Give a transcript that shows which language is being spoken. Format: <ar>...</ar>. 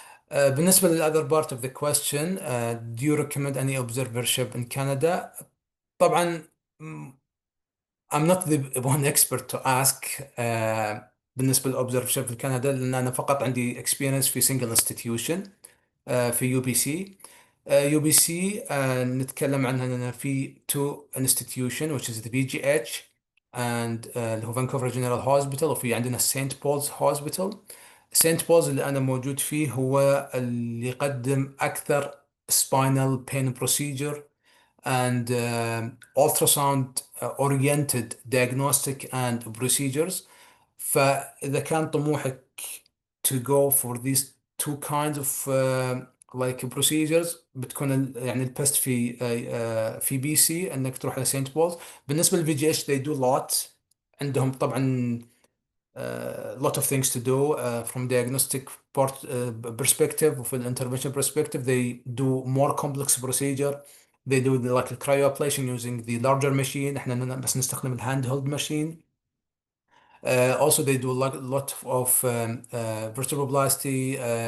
<ar>بالنسبة للأذر</ar> <en>part of the question, do you recommend any observership in Canada؟</en> <ar>طبعا</ar> <en>I'm not the one expert to ask</en> <ar>بالنسبة للobservership في كندا لأن أنا فقط عندي</ar> <en>experience في single institution</en> <ar>في يو بي سي. يو بي سي نتكلم عنها أننا في</ar> <en>two institution which is the BGH and</en> <ar>اللي هو فانكوفر جنرال هوسبيتال، وفي عندنا سانت بولز هوسبيتال. سانت بولز اللي أنا موجود فيه هو اللي يقدم أكثر</ar> <en>spinal pain procedure and ultrasound oriented diagnostic and procedures.</en> <ar>فإذا كان طموحك</ar> <en>to go for these two kinds of like procedures</en> <ar>بتكون يعني البست في بي سي انك تروح لسينت بولز. بالنسبة للفي جي اتش</ar> <en>they do lot.</en> <ar>عندهم طبعا</ar> <en>lot of things to do from diagnostic part perspective</en> <ar>وفي</ar> <en>intervention perspective. They do more complex procedure. They do like the cryoablation using the larger machine.</en> <ar>احنا بس نستخدم الهاند هيلد machine.</ar> <en>Also, they do a lot of vertebroplasty.</en>